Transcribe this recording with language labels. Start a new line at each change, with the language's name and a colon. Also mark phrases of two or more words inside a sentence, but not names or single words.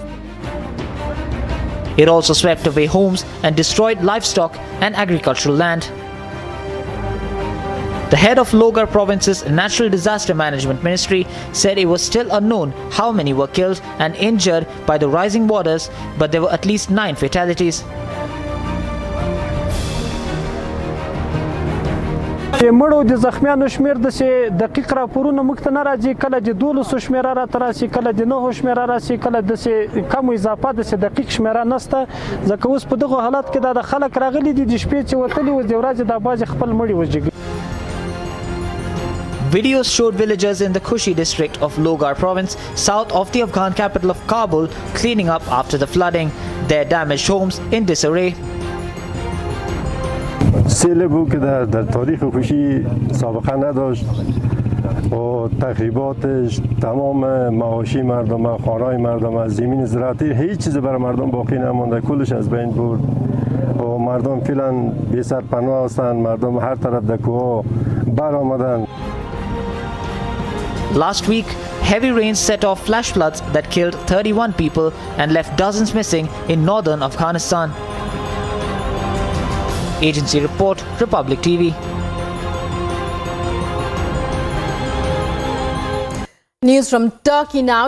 English: It also swept away homes and destroyed livestock and agricultural land. The head of Logar province's Natural Disaster Management Ministry said it was still unknown how many were killed and injured by the rising waters, but there were at least 9 fatalities.
Pashto: مړو د زخمیانو شمیر د دقیق راپورونه موږ ته نه راځي، کله د 1200 شمیره راته راسي، کله د 9 شمیره راسي، کله د کم اضافه د دقیق شمیره نشته، ځکه اوس په دغه حالت کې د خلک راغلي دي د شپې چې وتلي و د ورځې د باز خپل مړي وژغي.
English: Videos showed villagers in the Kushi district of Logar province, south of the Afghan capital of Kabul, cleaning up after the flooding, their damaged homes in disarray.
Persian: سیل بود که در تاریخ خوشی سابقه نداشت و تخریباتش تمام معاشی مردم، خانه‌های مردم، زمین زراعتی، هیچ چیز برای مردم باقی نمانده، کلش از بین برد و مردم فعلا بی سرپناه هستند، مردم هر طرف در کوه بر آمدند.
English: Last week, heavy rains set off flash floods that killed 31 people and left dozens missing in northern Afghanistan. Agency report, Republic TV. News from Turkey now.